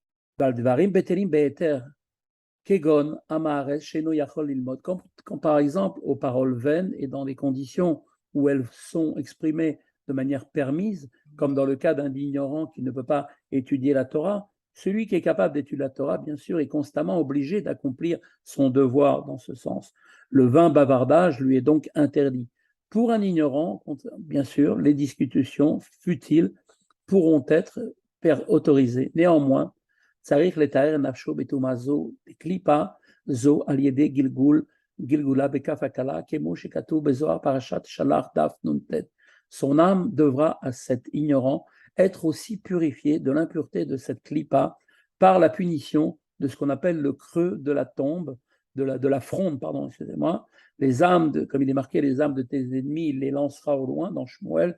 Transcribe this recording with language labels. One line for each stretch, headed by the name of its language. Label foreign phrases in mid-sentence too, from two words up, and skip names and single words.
French: Quand par exemple aux paroles vaines et dans les conditions où elles sont exprimées de manière permise, comme dans le cas d'un ignorant qui ne peut pas étudier la Torah, celui qui est capable d'étudier la Torah, bien sûr, est constamment obligé d'accomplir son devoir dans ce sens. Le vain bavardage lui est donc interdit. Pour un ignorant, bien sûr, les discussions futiles pourront être autorisées. Néanmoins,
Hebrew: צריך לתאר נפשו בטומאה זו, בקליפה זו על ידי גלגולה בכף הקלה, כמו שכתוב בזוהר פרשת שלח דף נ"ט.
French: Son âme devra à cet ignorant être aussi purifiée de l'impureté de cette clipa par la punition de ce qu'on appelle le creux de la tombe de la fronde, pardon, excusez-moi, les âmes, comme il est marqué, les âmes de tes ennemis, il les lancera au loin dans Shmuel.